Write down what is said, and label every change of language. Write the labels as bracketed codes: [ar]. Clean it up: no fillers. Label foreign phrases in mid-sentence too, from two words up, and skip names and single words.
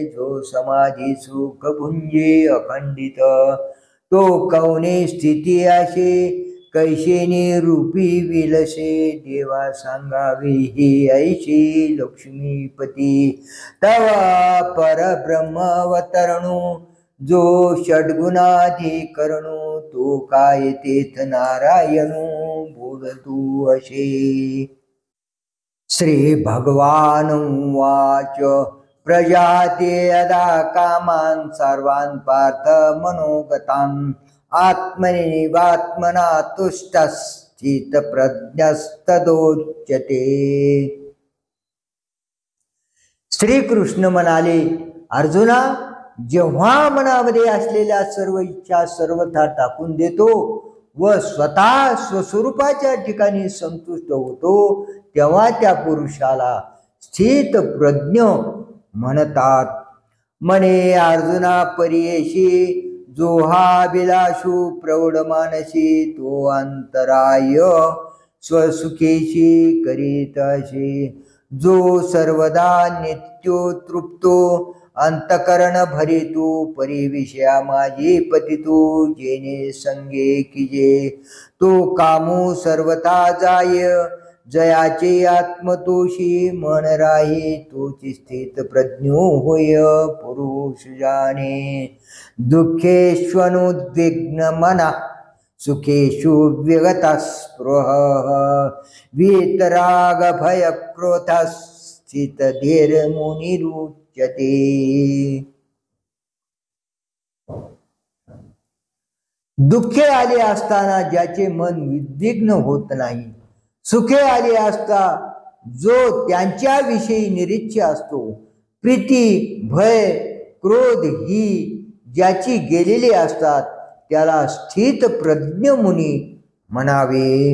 [mr] जो समाधी सुख भुंजे अखंडित तो कौने स्थिती असे कैशेने रूपी विलसे देवा सांगावे हे ऐशी लक्ष्मीपती तवा परब्रह्मवतरणू जो षड्गुणाधिकरणू तो काय तेथ नारायणू बोलतू असे. [sa] श्री भगवान उवाच प्रजाते यदा कामान सर्वान् पार्थ मनोगतान् आत्मनिवात्मना तुष्टस्थित प्रज्ञस्तदोच्यते. [mr] श्रीकृष्ण म्हणाले अर्जुना जेव्हा मनामध्ये असलेल्या सर्व इच्छा सर्वथा टाकून देतो व स्वतः स्वस्वरूपाच्या ठिकाणी संतुष्ट होतो तेव्हा त्या पुरुषाला स्थित प्रज्ञ म्हणतात. म्हणे अर्जुना परियेशी जो हा विलासू प्रौढ मानसी तो अंतराय स्वसुखेशी करीत असे जो सर्वदा नित्यो तृप्तो अंतकरण भरितू परिविषया माझी पतितू जेने संगे किजे तो कामू सर्वता जाय जयाचे आत्मतोषी मन राही तोची स्थित प्रज्ञो होय पुरुष जाणे. [sa] दुःखेष्वनुद्विग्न मना सुखेषु विगतः स्पृह वीतराग भय क्रोध स्थित धीर मुनिरुच्यते. मुच्यते. [mr] दुःखे आले असताना ज्याचे मन विद्विग्न होत नाही, सुखे आले असता जो त्यांच्याविषयी निरीच्छ असतो, प्रीती भय क्रोध ही ज्याची गेलेली असतात त्याला स्थित प्रज्ञ मुनी म्हणावे.